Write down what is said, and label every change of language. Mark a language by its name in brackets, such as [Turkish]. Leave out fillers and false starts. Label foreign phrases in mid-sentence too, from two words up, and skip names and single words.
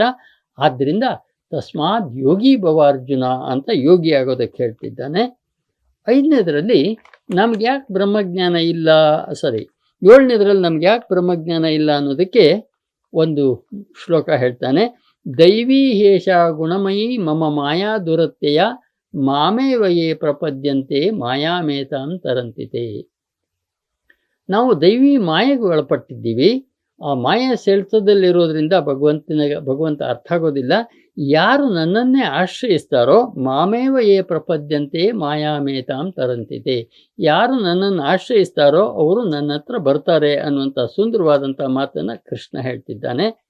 [Kannada] ಆದ್ದರಿಂದ [Sanskrit] ತಸ್ಮಾತ್ ಯೋಗಿ ಭವ ಅರ್ಜುನ [Kannada] ಅಂತ ಯೋಗಿ ಆಗೋದಕ್ಕೆ ಹೇಳ್ತಿದ್ದಾನೆ. 5ನೇದರಲ್ಲಿ ನಮ್ಗೆ ಯಾಕೆ ಬ್ರಹ್ಮಜ್ಞಾನ ಇಲ್ಲ, ಸರಿ 7ನೇದರಲ್ಲಿ ನಮ್ಗೆ ಯಾಕೆ ಬ್ರಹ್ಮಜ್ಞಾನ ಇಲ್ಲ ಅನ್ನೋದಕ್ಕೆ ಒಂದು ಶ್ಲೋಕ ಹೇಳ್ತಾನೆ. [Sanskrit] ದೈವೀ ಹೇಷ ಗುಣಮಯಿ ಮಮ ಮಾಯಾ ದುರತ್ಯಯ ಮಾಮೇವಯೇ ಪ್ರಪದ್ಯಂತೆ ಮಾಯಾಮೇತಾಂ ತರಂತಿತೆ. [Kannada] ನಾವು ದೈವಿ ಮಾಯೆಗೆ ಒಳಪಟ್ಟಿದ್ದೀವಿ. ಆ ಮಾಯೆ ಸೆಳೆತದಲ್ಲಿರೋದ್ರಿಂದ ಭಗವಂತ ಅರ್ಥ ಆಗೋದಿಲ್ಲ. ಯಾರು ನನ್ನನ್ನೇ ಆಶ್ರಯಿಸ್ತಾರೋ [Sanskrit] ಮಾಮೇವ ಯೇ ಪ್ರಪದ್ಯಂತೆ ಮಾಯಾಮೇತಾಂ ತರಂತಿತೆ, [Kannada] ಯಾರು ನನ್ನನ್ನು ಆಶ್ರಯಿಸ್ತಾರೋ ಅವರು ನನ್ನ ಹತ್ರ ಬರ್ತಾರೆ ಅನ್ನುವಂಥ ಸುಂದರವಾದಂಥ ಮಾತನ್ನು ಕೃಷ್ಣ ಹೇಳ್ತಿದ್ದಾನೆ.